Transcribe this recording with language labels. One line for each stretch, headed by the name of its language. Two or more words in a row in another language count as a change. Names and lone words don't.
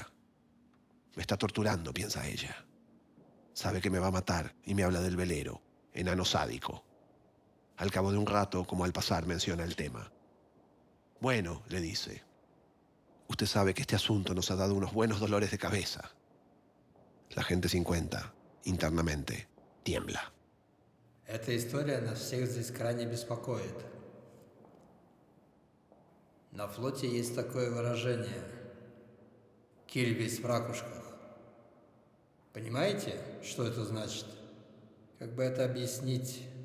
Spanish: Me está torturando, piensa ella. Sabe que me va a matar y me habla del velero, enano sádico. Al cabo de un rato, como al pasar, menciona el tema. Bueno, le dice, usted sabe que este asunto nos ha dado unos buenos dolores de cabeza. La gente 50, internamente, tiembla.
Russian: Эта история нас всех здесь крайне беспокоит. На флоте есть такое выражение «киль весь в ракушках». Понимаете, что это значит? Как бы это объяснить?